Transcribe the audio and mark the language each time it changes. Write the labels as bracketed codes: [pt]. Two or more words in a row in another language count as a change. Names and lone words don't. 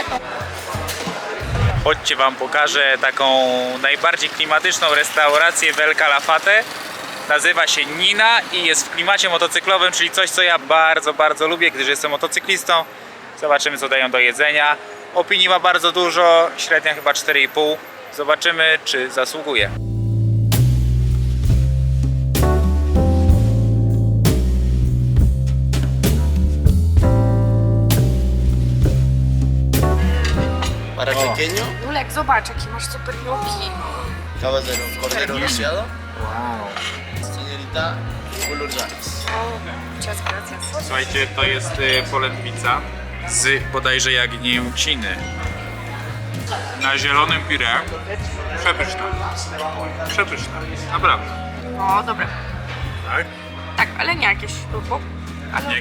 [pl] Chodźcie, wam pokażę taką najbardziej klimatyczną restaurację w El Calafate. Nazywa się Nina i jest w klimacie motocyklowym, czyli coś, co ja bardzo, bardzo lubię, gdyż jestem motocyklistą. Zobaczymy, co dają do jedzenia. Opinii ma bardzo dużo, średnia chyba 4,5. Zobaczymy, czy zasługuje. [es] Para pequeño, [pl] Julek, zobacz, jaki masz super joki. [es] caballero, cordero rociado. Señorita, bulujanes. Muchas gracias. [pl] Słuchajcie, to jest polędwica z bodajże jagnięciny na zielonym pire. Przepyszna. Przepyszna. Naprawdę. No, dobra. Tak? Tak, ale nie jakieś turbo. Ale Nie